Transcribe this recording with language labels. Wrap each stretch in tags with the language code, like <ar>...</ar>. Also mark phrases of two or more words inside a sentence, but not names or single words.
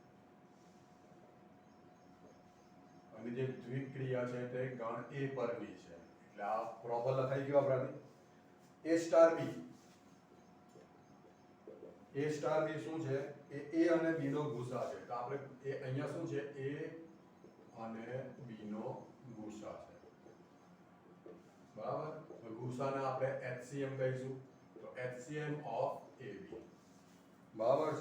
<gu>અને જે દ્વિક્રિયા છે તે ગણ A પરની છે. એટલે આ પ્રોપર લખાઈ ગયું આપણાથી. A star B શું છે એ A અને B નો ગુસા છે. તો આપણે અહીંયા શું છે A અને B નો ગુસા છે. બરાબર. તો ગુસાને આપણે HCM કહીશું. તો</gu> <en>HCM of AB.</en> <gu>બરાબર છે.</gu>